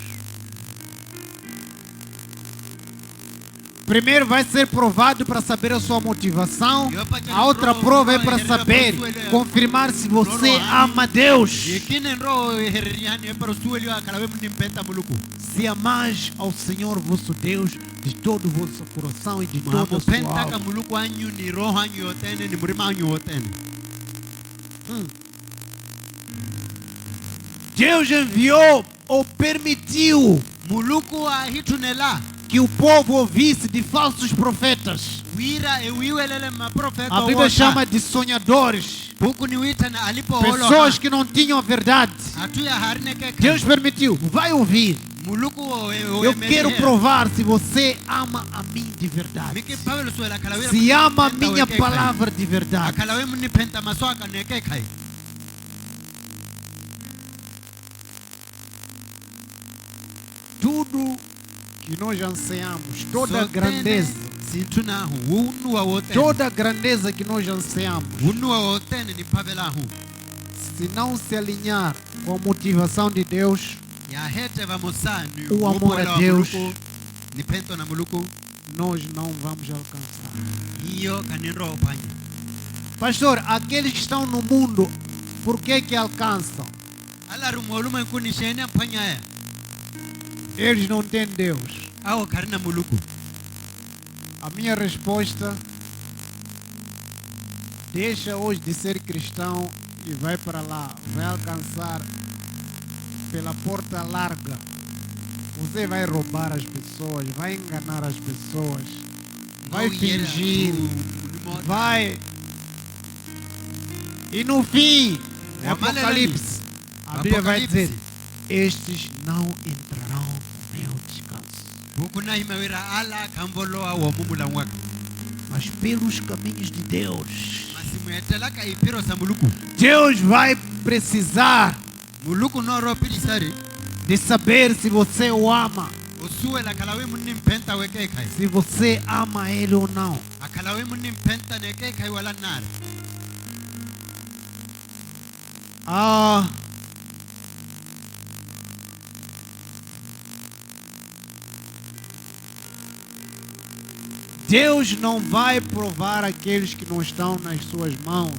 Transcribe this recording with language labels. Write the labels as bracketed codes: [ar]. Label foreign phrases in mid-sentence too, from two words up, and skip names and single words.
[pt] Primeiro vai ser provado para saber a sua motivação. A outra prova é para saber, confirmar se você ama Deus. [vmw] Yekine nro hereriani e para sueli wa kalawe mnimpenta muluku. [pt] Se amais ao Senhor vosso Deus de todo o vosso coração e de toda a sua [vmw] Mapenta ka [pt] alma. [vmw] muluku anyu ni roho anyu yotene ni murima anyu yotene. [pt] Deus enviou ou permitiu [vmw] Muluku ahitunela. [pt] que o povo ouvisse de falsos profetas. [vmw] Wira e wiwelele maprofeta. [pt] A Bíblia chama de sonhadores. [vmw] Buku ni wita na alipo holo. [pt] Pessoas que não tinham a verdade. [vmw] Atuya harine ke. [pt] Deus permitiu. Vai ouvir. [vmw] Muluku [pt] Eu quero provar se você ama a mim de verdade. [vmw] Miki pavelo suela kalawe. [pt] Se ama a minha palavra de verdade. [vmw] Akalawe mnipenta maswaka neke kai. [pt] Tudo que nós ansiamos, toda a grandeza, [vmw] Sintuna hu. Unu wa wotene. [pt] toda a grandeza que nós ansiamos, [vmw] Unu wa wotene ni pavela hu. [pt] se não se alinhar com a motivação de Deus, [vmw] Ya hete vamosa ni [pt] O amor [vmw] upuela [pt] a [vmw] wa [pt] Deus. [vmw] muluku. Ni pento na muluku. [pt] nós não vamos alcançar. [vmw] Hiyo kanenro opanya. [pt] Pastor, aqueles que estão no mundo, por que alcançam? [vmw] Ala rumoluma kuni shene apanya ya. [pt] Eles não têm Deus. [vmw] Awo karina muluku. [pt] A minha resposta: deixa hoje de ser cristão e vai para lá. Vai alcançar pela porta larga. Você vai roubar as pessoas, vai enganar as pessoas, vai fingir, vai. E no fim, É Apocalipse, a Bíblia vai dizer: estes não entrarão no meu descanso. [vmw] Bukuna himawira ala kambolo awo mumula mwaka. [pt] Mas pelos caminhos de Deus, [vmw] Masimuetela ka ipiro sa muluku. [pt] Deus vai precisar [vmw] Muluku noro pirisari. [pt] de saber se você o ama, [vmw] Usuwe la kalawe munim penta weke kai. [pt] se você ama Ele ou não. [vmw] Akalawe munim penta neke kai wala nar. [pt] Ah, Deus não vai provar aqueles que não estão nas suas mãos,